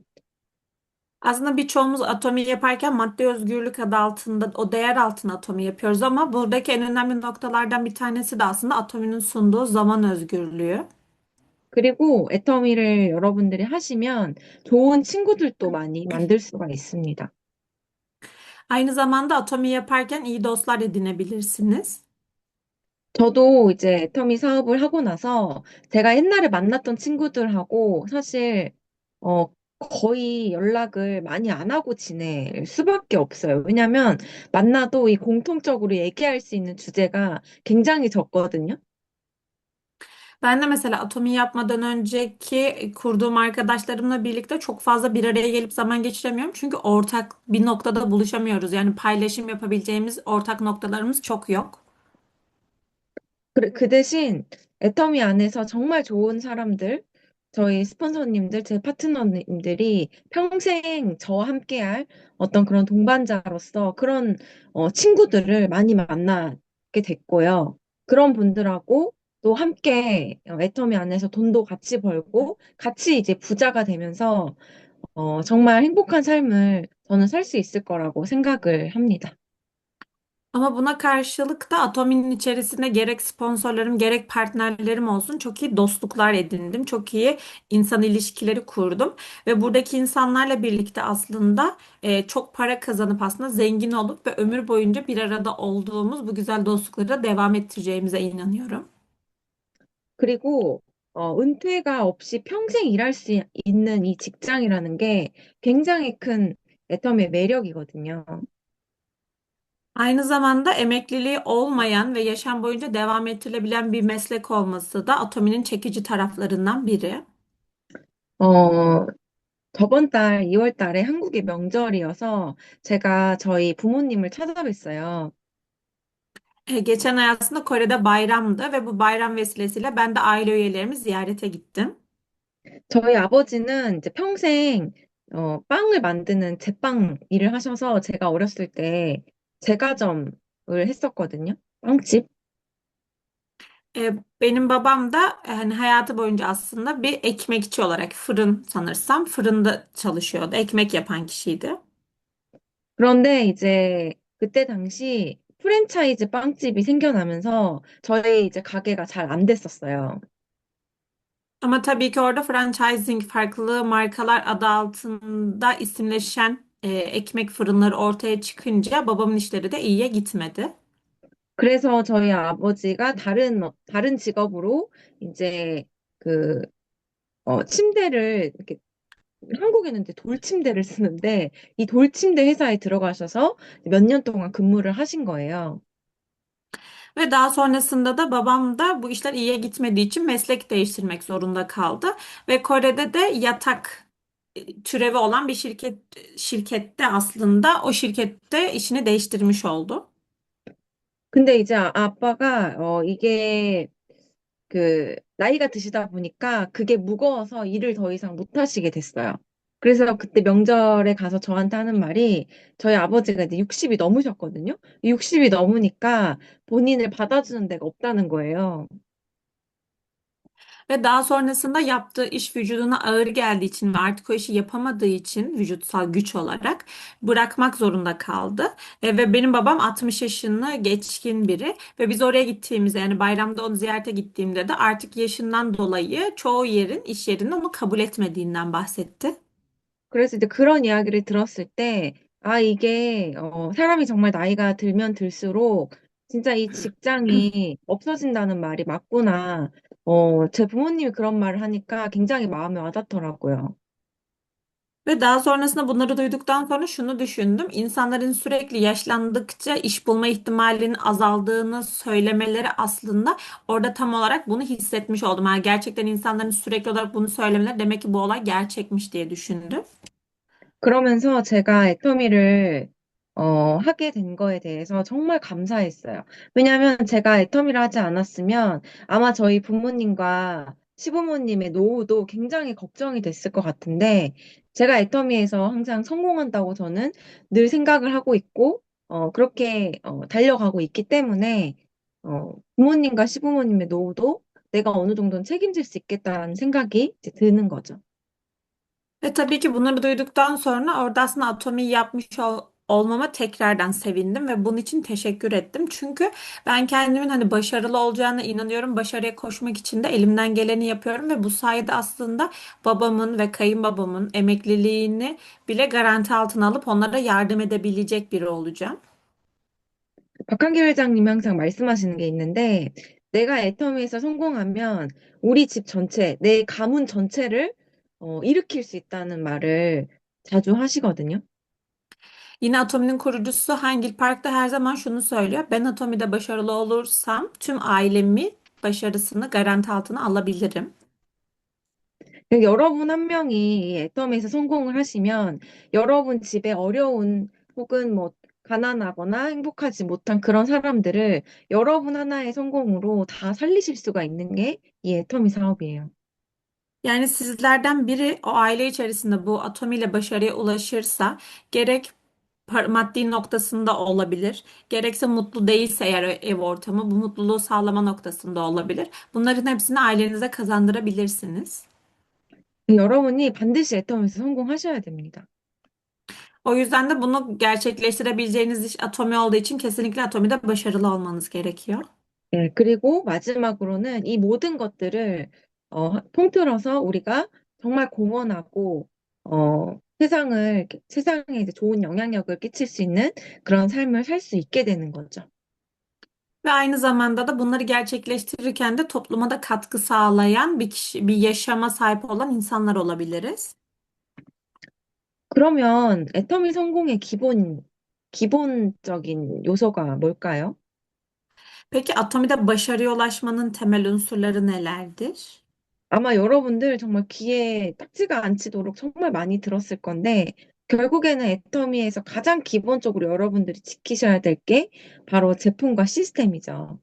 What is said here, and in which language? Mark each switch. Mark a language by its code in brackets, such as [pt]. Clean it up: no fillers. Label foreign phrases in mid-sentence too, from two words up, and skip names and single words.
[tr] Aslında birçoğumuz atomi yaparken maddi özgürlük adı altında, o değer altında atomi yapıyoruz ama buradaki en önemli noktalardan bir tanesi de aslında atominin sunduğu zaman özgürlüğü. [ko] 그리고 애터미를 여러분들이 하시면 좋은 친구들도 많이 만들 수가 있습니다. [tr] Aynı zamanda atomi yaparken iyi dostlar edinebilirsiniz. [ko] 저도 이제 애터미 사업을 하고 나서 제가 옛날에 만났던 친구들하고 사실 어, 거의 연락을 많이 안 ha고 지낼 수밖에 없어요. 왜냐하면 만나도 이 공통적으로 얘기할 수 있는 주제가 굉장히 적거든요. [tr] Ben de mesela atomi yapmadan önceki kurduğum arkadaşlarımla birlikte çok fazla bir araya gelip zaman geçiremiyorum. Çünkü ortak bir noktada buluşamıyoruz. Yani paylaşım yapabileceğimiz ortak noktalarımız çok yok. [ko] 그 대신 애터미 안에서 정말 좋은 사람들, 저희 스폰서님들, 제 파트너님들이 평생 저와 함께할 어떤 그런 동반자로서 그런 친구들을 많이 만나게 됐고요. 그런 분들하고 또 함께 애터미 안에서 돈도 같이 벌고 같이 ize 부자가 되면서 정말 행복한 삶을 저는 살 수 있을 거라고 생각을 합니다. [tr] Ama buna karşılık da Atomi'nin içerisinde gerek sponsorlarım gerek partnerlerim olsun çok iyi dostluklar edindim. Çok iyi insan ilişkileri kurdum. Ve buradaki insanlarla birlikte aslında çok para kazanıp aslında zengin olup ve ömür boyunca bir arada olduğumuz bu güzel dostlukları da devam ettireceğimize inanıyorum. [ko] 그리고 은퇴가 없이 평생 일할 수 있는 이 직장이라는 게 굉장히 큰 애터미의 매력이거든요. [tr] Aynı zamanda emekliliği olmayan ve yaşam boyunca devam ettirilebilen bir meslek olması da Atomi'nin çekici taraflarından biri. [ko] 어, 저번 달 2월 달에 한국의 명절이어서 제가 저희 부모님을 찾아뵀어요. [tr] Geçen ay aslında Kore'de bayramdı ve bu bayram vesilesiyle ben de aile üyelerimi ziyarete gittim. [ko] 저희 아버지는 이제 평생 빵을 만드는 제빵 일을 하셔서 제가 어렸을 때 제과점을 했었거든요. 빵집. [tr] Benim babam da hani hayatı boyunca aslında bir ekmekçi olarak fırın sanırsam fırında çalışıyordu. Ekmek yapan kişiydi. [ko] 그런데 이제 그때 당시 프랜차이즈 빵집이 생겨나면서 저희 이제 가게가 잘 안 됐었어요. [tr] Ama tabii ki orada franchising farklı markalar adı altında isimleşen ekmek fırınları ortaya çıkınca babamın işleri de iyiye gitmedi. [ko] 그래서 저희 아버지가 다른 직업으로 이제 그 침대를 이렇게 한국에는 이제 돌침대를 쓰는데 이 돌침대 회사에 들어가셔서 몇 년 동안 근무를 하신 거예요. [tr] Ve daha sonrasında da babam da bu işler iyiye gitmediği için meslek değiştirmek zorunda kaldı. Ve Kore'de de yatak türevi olan bir şirkette aslında o şirkette işini değiştirmiş oldu. [ko] 근데 이제 아빠가 이게 그 나이가 드시다 보니까 그게 무거워서 일을 더 이상 못 하시게 됐어요. 그래서 그때 명절에 가서 저한테 하는 말이 저희 아버지가 이제 60이 넘으셨거든요. 60이 넘으니까 본인을 받아주는 데가 없다는 거예요. [tr] Ve daha sonrasında yaptığı iş vücuduna ağır geldiği için ve artık o işi yapamadığı için vücutsal güç olarak bırakmak zorunda kaldı. Ve benim babam 60 yaşını geçkin biri ve biz oraya gittiğimizde yani bayramda onu ziyarete gittiğimde de artık yaşından dolayı çoğu yerin iş yerinin onu kabul etmediğinden bahsetti. [ko] 그래서 이제 그런 이야기를 들었을 때, 아, 이게, 사람이 정말 나이가 들면 들수록 진짜 이 직장이 없어진다는 말이 맞구나. 제 부모님이 그런 말을 하니까 굉장히 마음에 와닿더라고요. [tr] Ve daha sonrasında bunları duyduktan sonra şunu düşündüm. İnsanların sürekli yaşlandıkça iş bulma ihtimalinin azaldığını söylemeleri aslında orada tam olarak bunu hissetmiş oldum. Yani gerçekten insanların sürekli olarak bunu söylemeleri demek ki bu olay gerçekmiş diye düşündüm. [ko] 그러면서 제가 애터미를 하게 된 거에 대해서 정말 감사했어요. 왜냐하면 제가 애터미를 하지 않았으면 아마 저희 부모님과 시부모님의 노후도 굉장히 걱정이 됐을 것 같은데 제가 애터미에서 항상 성공한다고 저는 늘 생각을 하고 있고 그렇게 달려가고 있기 때문에 부모님과 시부모님의 노후도 내가 어느 정도는 책임질 수 있겠다는 생각이 이제 드는 거죠. [tr] Ve tabii ki bunları duyduktan sonra orada aslında Atomi'yi yapmış olmama tekrardan sevindim ve bunun için teşekkür ettim. Çünkü ben kendimin hani başarılı olacağına inanıyorum. Başarıya koşmak için de elimden geleni yapıyorum ve bu sayede aslında babamın ve kayınbabamın emekliliğini bile garanti altına alıp onlara yardım edebilecek biri olacağım. [ko] 박한길 회장님이 항상 말씀하시는 게 있는데, 내가 애터미에서 성공하면 우리 집 전체, 내 가문 전체를 일으킬 수 있다는 말을 자주 하시거든요. [tr] Yine Atomi'nin kurucusu Hangil Park da her zaman şunu söylüyor. Ben Atomi'de başarılı olursam tüm ailemi başarısını garanti altına alabilirim. [ko] 여러분 한 명이 이 애터미에서 성공을 하시면 여러분 집에 어려운 혹은 뭐 가난하거나 행복하지 못한 kıran 사람들을 여러분 하나의 성공으로 다 살리실 수가 있는 게 이 애터미 사업이에요. [tr] Yani sizlerden biri o aile içerisinde bu atomiyle başarıya ulaşırsa gerek maddi noktasında olabilir, gerekse mutlu değilse eğer ev ortamı bu mutluluğu sağlama noktasında olabilir. Bunların hepsini ailenize kazandırabilirsiniz. [ko] 여러분이 반드시 애터미에서 성공하셔야 됩니다. [tr] O yüzden de bunu gerçekleştirebileceğiniz iş atomi olduğu için kesinlikle atomide başarılı olmanız gerekiyor. [ko] 네, 그리고 마지막으로는 이 모든 것들을 통틀어서 우리가 정말 공헌하고 세상에 이제 좋은 영향력을 끼칠 수 있는 그런 삶을 살 수 있게 되는 거죠. [tr] Ve aynı zamanda da bunları gerçekleştirirken de topluma da katkı sağlayan bir kişi, bir yaşama sahip olan insanlar olabiliriz. [ko] 그러면 애터미 성공의 기본적인 요소가 뭘까요? [tr] Peki atomide başarıya ulaşmanın temel unsurları nelerdir? [ko] 아마 여러분들 정말 귀에 딱지가 않치도록 정말 많이 들었을 건데, 결국에는 애터미에서 가장 기본적으로 여러분들이 지키셔야 될 게 바로 제품과 시스템이죠.